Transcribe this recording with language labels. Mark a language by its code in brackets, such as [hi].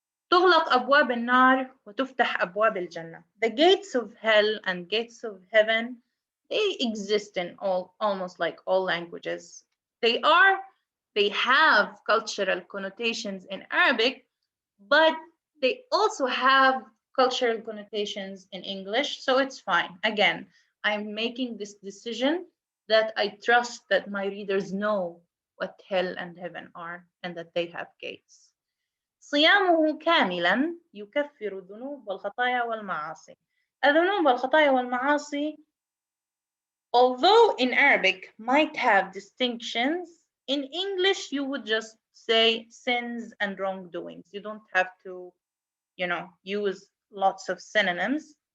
[ar] تغلق أبواب النار وتفتح أبواب الجنة. [en] The gates of hell and gates of heaven, they exist in almost like all languages. They have cultural connotations in Arabic, but they also have cultural connotations in English, so it's fine. Again, I'm making this decision that I trust that my readers know what hell and heaven are and that they have gates. [ar] صيامه كاملا يكفر الذنوب والخطايا والمعاصي. الذنوب والخطايا والمعاصي, [en] although in Arabic might have distinctions, in English you would just say sins and wrongdoings. You don't have to, use lots of synonyms.